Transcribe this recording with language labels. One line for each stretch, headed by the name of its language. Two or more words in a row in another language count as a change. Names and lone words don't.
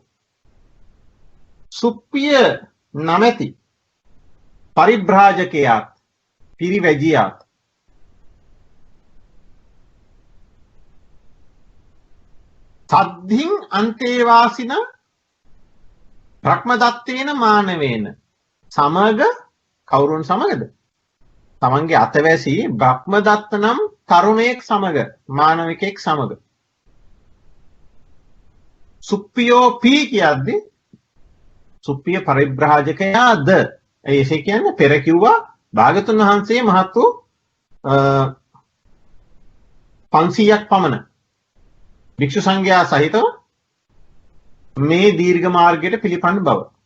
Sinhala: සුප්පිය නමැති පරිභ්‍රාජකයාත් පිරිවැජියාත්
Pali: සද්ධින් අන්තේවාසින බ්‍රහ්මදත්තේන මානවේන
Sinhala: සමග කවුරුන් සමගද? තමන්ගේ අතවැසි බ්‍රහ්මදත්ත නම් තරුණයෙක් සමග මානවිකයෙක් සමග. සුප්පියෝ පී කියද්දී සුප්පිය පරිභ්‍රාජකයාද එසේ කියන්නේ පෙර කිව්වා භාගතුන් වහන්සේ මහත් වූ 500ක් පමණ භික්ෂු සංඝයා සහිතව මේ දීර්ඝ මාර්ගයට පිළිපන්න බව.